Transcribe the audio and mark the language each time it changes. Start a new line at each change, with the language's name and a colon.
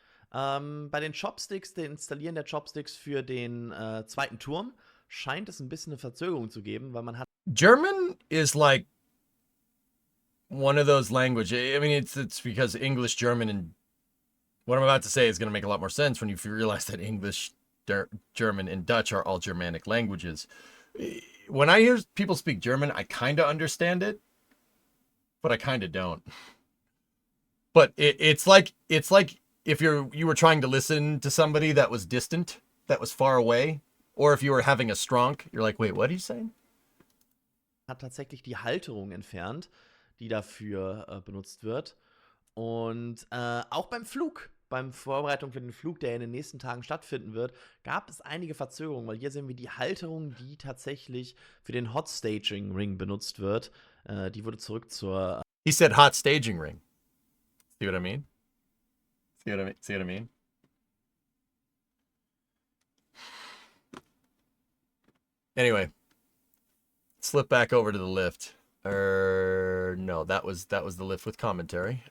German: Bei den Chopsticks, den Installieren der Chopsticks für den zweiten Turm, scheint es ein bisschen eine Verzögerung zu geben, weil man hat...
English: German is like one of those languages. I mean, it's because English, German, and what I'm about to say is going to make a lot more sense when you realize that English, German, and Dutch are all Germanic languages. When I hear people speak German, I kind of understand it, but I kind of don't. But it's like if you were trying to listen to somebody that was distant, that was far away, or if you were having a stronk, you're like, wait, what are you saying?
German: Hat tatsächlich die Halterung entfernt, die dafür benutzt wird. Und auch beim Flug, beim Vorbereitung für den Flug, der in den nächsten Tagen stattfinden wird, gab es einige Verzögerungen, weil hier sehen wir die Halterung, die tatsächlich für den Hot Staging Ring benutzt wird. Die wurde zurück zur...
English: He said hot staging ring. See what I mean? See what I mean? Anyway, slip back over to the lift. No, that was the lift with commentary.